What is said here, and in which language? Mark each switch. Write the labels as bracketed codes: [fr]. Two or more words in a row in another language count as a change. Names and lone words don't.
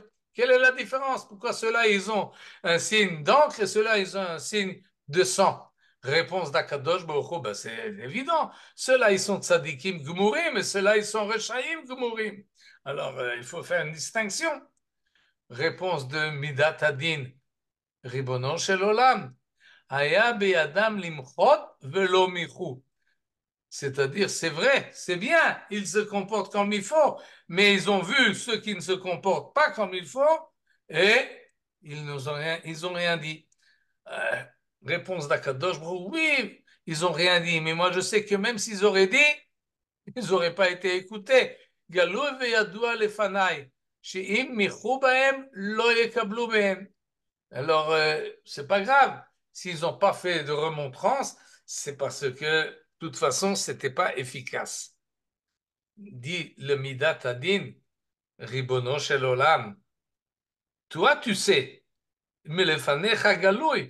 [fr] Quelle est la différence? Pourquoi ceux-là, ils ont un signe d'encre et ceux-là, ils ont un signe de sang? Réponse d' [he] הקדוש ברוך הוא, [fr] ben c'est évident. Ceux-là, ils sont [he] צדיקים גמורים [fr] et ceux-là, ils sont [he] רשעים גמורים. [fr] Alors, il faut faire une distinction. Réponse de [he] מידת הדין, רבונו של עולם, היה בידם למחות ולא מיחו. [fr] C'est-à-dire, c'est vrai, c'est bien, ils se comportent comme il faut, mais ils ont vu ceux qui ne se comportent pas comme il faut et ils ont rien dit. Euh, Réponse d'Akadosh, oui, ils ont rien dit, mais moi je sais que même s'ils auraient dit, ils n'auraient pas été écoutés. [he] גלוי וידוע לפני, שאם מיחו בהם לא יקבלו בהם. [fr] Alors, c'est pas grave. S'ils n'ont pas fait de remontrance, c'est parce que, de toute façon, c'était pas efficace. Dit le [he] מידת הדין, רבונו של עולם. [fr] Toi, tu sais, mais [he] לפניך גלוי.